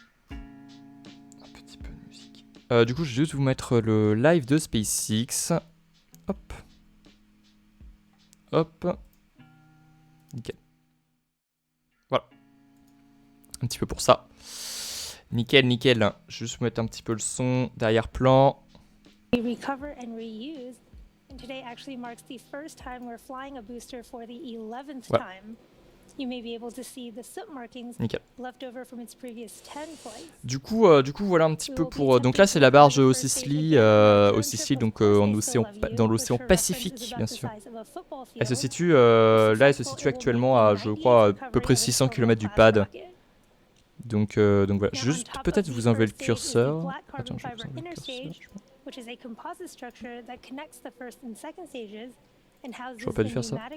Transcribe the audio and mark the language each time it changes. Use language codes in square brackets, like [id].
[fr] Un petit peu de musique. Du coup, je vais juste vous mettre le live de SpaceX. Hop. Hop. Nickel. Voilà. Un petit peu pour ça. Nickel, nickel. Je vais juste mettre un petit peu le son d'arrière-plan. [en] Recover and reuse. And today actually marks the first time we're flying a booster for the 11th time. You may be able to see the soot markings left over from its previous 10 flights. [fr] Du coup, voilà un petit peu pour... Donc là, c'est la barge au Sicily, donc dans l'océan Pacifique, bien sûr. Elle se situe, elle se situe actuellement à, je crois, à peu près 600 km du pad. Donc voilà, je vais juste peut-être vous enlever le curseur. Attends, je vais vous enlever le curseur. J'aurais pas dû faire ça.